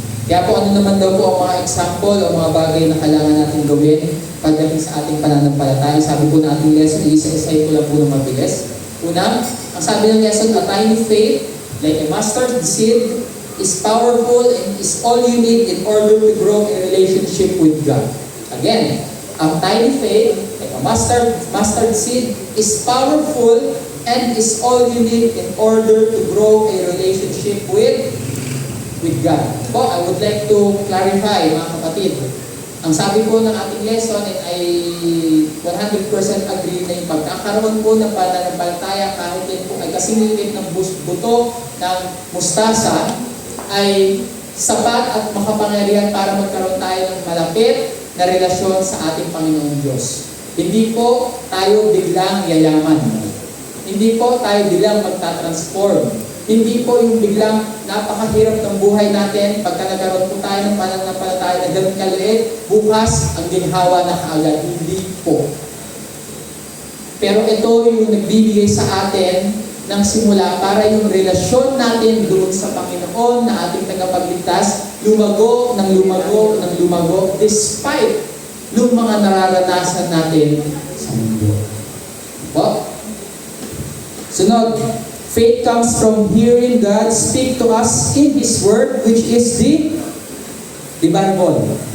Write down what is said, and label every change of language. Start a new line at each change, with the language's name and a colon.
Filipino: Kaya po ano naman daw po ang mga example o mga bagay na kailangan natin gawin pagdating sa ating pananampalataya. Sabi po na ating lesson, isa-isay ko lang po ng mabilis. Una, ang sabi ng lesson,
English: a tiny faith, like a mustard seed, is powerful and is all you need in order to grow a relationship with God. Again, a tiny faith, like a mustard seed, is powerful and is all you need in order to grow a relationship with God. Po, I would like to clarify,
Filipino: mga kapatid. Ang sabi po ng ating lesson,
English: and I 100% agree
Filipino: na yung pagkakaroon po ng pananampalataya kahit yan po ay kasingilid ng buto ng mustasa, ay sapat at makapangyarihan para magkaroon tayo ng malapit na relasyon sa ating Panginoong Diyos. Hindi po tayo biglang yayaman. Hindi po tayo biglang magta-transform. Hindi po yung biglang napakahirap ng buhay natin pagka nagkaroon po tayo ng pananampalataya na ganun kaliit, bukas ang ginhawa na kaagad. Hindi po. Pero ito yung nagbibigay sa atin ng simula para yung relasyon natin doon sa Panginoon na ating tagapagligtas lumago despite yung mga nararanasan natin sa mundo. Po? Sunod,
English: faith comes from hearing God speak to us in His Word, which is the Bible.